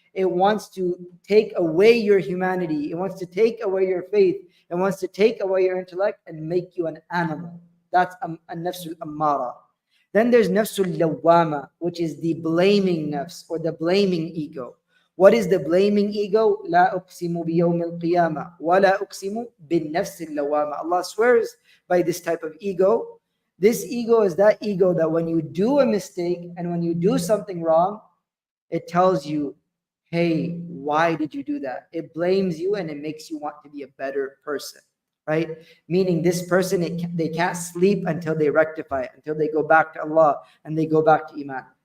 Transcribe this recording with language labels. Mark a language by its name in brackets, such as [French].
[English] It wants to take away your humanity. It wants to take away your faith. It wants to take away your intellect and make you an animal. That's an-nafsul ammara. Then there's nafsul lawwama, which is the blaming nafs or the blaming ego. What is the blaming ego? [Arabic] لا أقسم بيوم القيامة ولا أقسم بالنفس اللوامة. [English] Allah swears by this type of ego. This ego is that ego that when you do a mistake and when you do something wrong, it tells you, hey, why did you do that? It blames you and it makes you want to be a better person, right? Meaning this person, they can't sleep until they rectify it, until they go back to Allah and they go back to Iman.